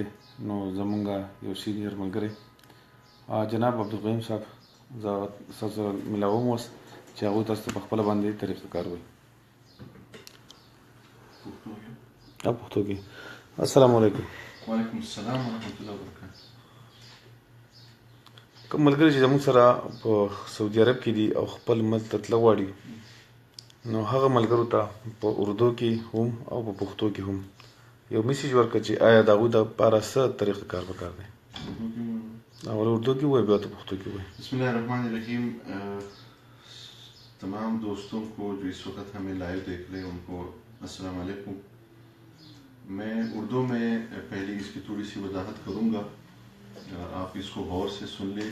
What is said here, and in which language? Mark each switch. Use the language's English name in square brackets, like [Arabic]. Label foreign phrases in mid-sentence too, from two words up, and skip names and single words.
[Pashto] نو زمونږ یو سینیر ملګری جناب عبدالقیوم صاحب زه ستاسو سره ملاوم اوس چې هغوی تاسو ته په خپله باندې طریقه کار وایي. پښتو کې [Arabic] السلام علیکم. وعلیکم السلام ورحمۃ اللہ وبرکاتہ. [Pashto] کوم ملګري چې زموږ سره په سعودي عرب کې دي او خپل ملک ته تله غواړي، نو هغه ملګرو ته په اردو کې هم او په پښتو کې هم یو میسیج ورکړه چې آیا د هغوی دپاره څه طریقه کار پکار دی. [Urdu] اول اردو کی ہوئے بیا تو پختو کی ہوئے. [Arabic] بسم اللہ الرحمن الرحیم. [Urdu] تمام دوستوں کو جو اس وقت ہمیں لائیو دیکھ رہے ہیں ان کو [Arabic] السلام علیکم. [Urdu] میں اردو میں پہلے اس کی تھوڑی سی وضاحت کروں گا، آپ اس کو غور سے سن لیں.